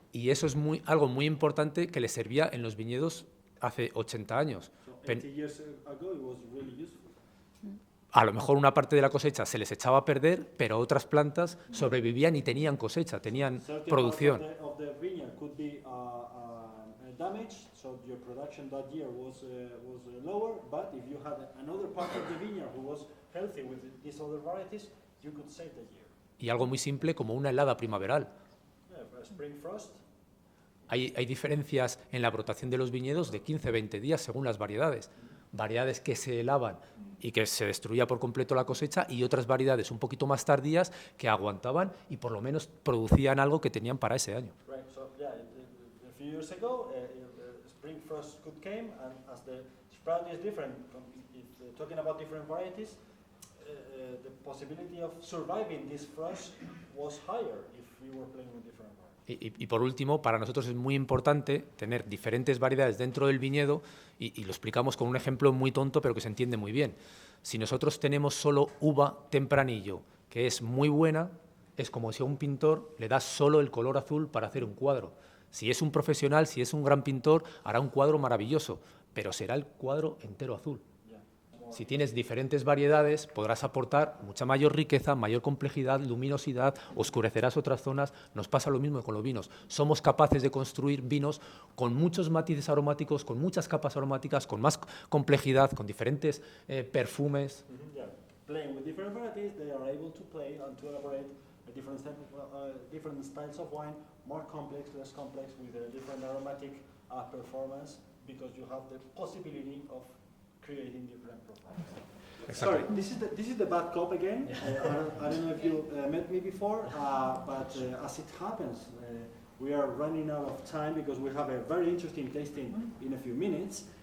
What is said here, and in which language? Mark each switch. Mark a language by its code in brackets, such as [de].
[es] Y eso es algo muy importante que les servía en los viñedos hace 80 años. [en] So 80 years ago it was really useful. [es] A lo mejor una parte de la cosecha se les echaba a perder, pero otras plantas sobrevivían y tenían cosecha, tenían producción. [en] Of the vineyard could be damaged, so your production that year was lower, but if you had another part of the vineyard who was healthy with these other varieties, you could save the year. [es] Y algo muy simple como una helada primaveral. [en] Yeah, spring frost. [es] Hay diferencias en la brotación de los viñedos de 15-20 días según las variedades. Variedades que se helaban y que se destruía por completo la cosecha y otras variedades un poquito más tardías que aguantaban y por lo menos producían algo que tenían para ese año. [en] Right, so yeah, a few years ago, spring frost could came, and as the sprout is different, if talking about different varieties, the possibility of surviving this frost was higher if we were playing with different varieties. [es] Y por último, para nosotros es muy importante tener diferentes variedades dentro del viñedo y lo explicamos con un ejemplo muy tonto pero que se entiende muy bien. Si nosotros tenemos solo uva tempranillo, que es muy buena, es como si a un pintor le das solo el color azul para hacer un cuadro. Si es un profesional, si es un gran pintor, hará un cuadro maravilloso, pero será el cuadro entero azul. Si tienes diferentes variedades, podrás aportar mucha mayor riqueza, mayor complejidad, luminosidad, oscurecerás otras zonas. Nos pasa lo mismo con los vinos. Somos capaces de construir vinos con muchos matices aromáticos, con muchas capas aromáticas, con más complejidad, con diferentes perfumes. [en] Yeah. Playing with different varieties, they are able to play and to elaborate different styles of wine, more complex, less complex, with a different aromatic performance, because you have the possibility of creating different profiles. Exactly. Sorry, this is the bad cop again. I don't know if you met me before, but as it happens, we are running out of time because we have a very interesting tasting in a few minutes.